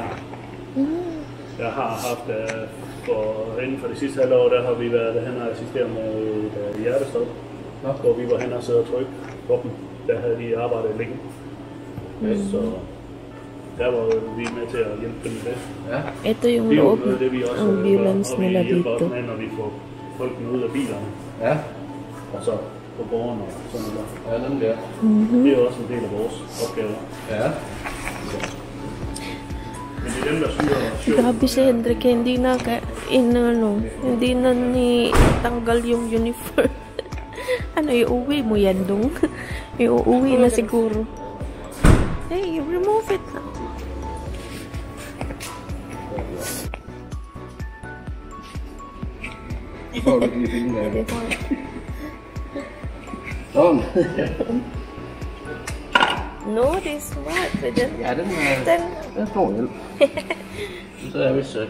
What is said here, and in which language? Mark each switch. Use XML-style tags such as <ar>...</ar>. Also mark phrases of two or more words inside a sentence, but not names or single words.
<da>Jeg har haft, inden for det sidste halvår, der har vi været hen og assisteret med et hjertestop, hvor vi var hen og sidde og trykke på dem. Der havde de arbejdet længe. Så der var vi med til at hjælpe dem med det. Ja.</da> <tl>Ito yung loob ng ambulance nila dito.</tl> <da>Vi hjælper også med, når vi får folkene ud af bilerne. Ja. Og så på gården og sådan noget der. Ja, den der. Det er jo også en del af vores opgave. Ja. Men det er dem, der styrer.</da> <tl>Grabe si Hendrik, hindi na ni tanggal yung uniform. Ano, iuwi mo yan dong? Iuwi na siguro.</tl> <en>Hey, remove it na.</en> <da>Får du lige finde af det? Sådan. No, det er smart. Ja, den er stor hjælp. Så er vi sødt.</da>